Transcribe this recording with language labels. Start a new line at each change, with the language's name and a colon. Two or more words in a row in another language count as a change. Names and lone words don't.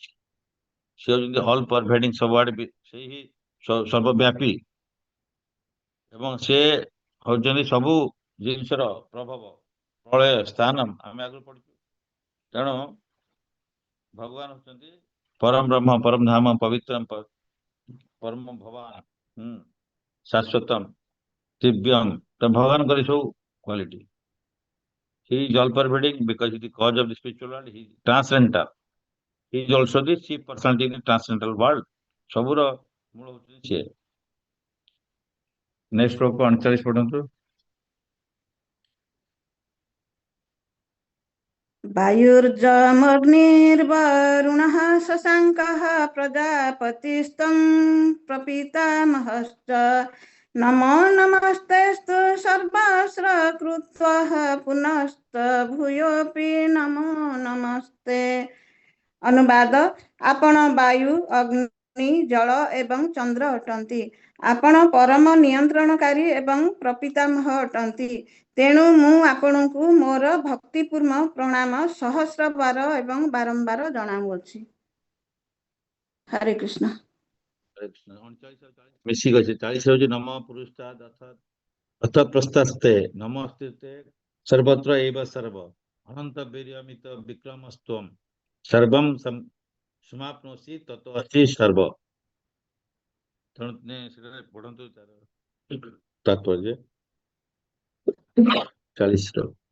Odia: ସେ ହଉଛନ୍ତି
English: all pervading,
Odia: ସବୁଆଡେ ସେଇ ହିଁ ସର୍ବବ୍ୟାପୀ ଏବଂ ସେ ହଉଛନ୍ତି ସବୁ ଜିନିଷର ପ୍ରଭାବ, ପ୍ରଳୟ ସ୍ଥାନମ୍ ଆମେ ଆଗରୁ ପଢିଛୁ। ତେଣୁ ଭଗବାନ ହଉଛନ୍ତି ପରମ ବ୍ରହ୍ମ, ପରମ ଧାମ, ପବିତ୍ରମ, ପରମ ଭବାନ, ଶାଶ୍ୱତମ, ଦିବ୍ୟମ୍। ତ ଭଗବାନଙ୍କର ସବୁ କ୍ୱାଲିଟି।
English: He is all pervading because he is the cause of the spiritual world. He is transcendental. He is also the chief personality in the transcendental world.
Odia: ସବୁର ମୂଳ ହଉଛନ୍ତି ସିଏ। ନେକ୍ସଟ ଶ୍ଲୋକ 39 ପଢନ୍ତୁ।
Sanskrit: वायुर्जमग्निर्वरुणः शशाङ्कः प्रजापतिस्तं प्रपितामहश्च नमो नमस्तेस्तु सर्वस्र कृत्वः पुनस्त भूयोऽपि नमो नमस्ते।
Odia: अनुवाद। ଆପଣ ବାୟୁ, ଅଗ୍ନି, ଜଳ ଏବଂ ଚନ୍ଦ୍ର ଅଟନ୍ତି। ଆପଣ ପରମ ନିୟନ୍ତ୍ରଣକାରୀ ଏବଂ ପ୍ରପିତାମହ ଅଟନ୍ତି। ତେଣୁ ମୁ ଆପଣକୁ ମୋର ଭକ୍ତିପୂର୍ଣ୍ଣ ପ୍ରଣାମ ସହସ୍ର ବାର ଏବଂ ବାରମ୍ବାର ଜଣାଉଛି।
Sanskrit: हरे कृष्ण।
Odia: ମିଶିକି ଅଛି।
Sanskrit: 40 ହଉଛି ନମ ପୁରୁଷାଦ ଅଥ ପ୍ରସ୍ତାସ୍ତେ ନମସ୍ତେ ସର୍ବତ୍ର ଏବ ସର୍ବ ଅନନ୍ତ ବୀର୍ୟମିତ ବିକ୍ରମସ୍ତ୍ୱମ୍ ସର୍ବଂ ସମାପ୍ନୋଷି ତତୋ ଅଛି ସର୍ବ।
Odia: ତେଣୁ ସେଠାରେ ପଢନ୍ତୁ ତାର ତାତ୍ପର୍ଯ୍ୟ 40 ର।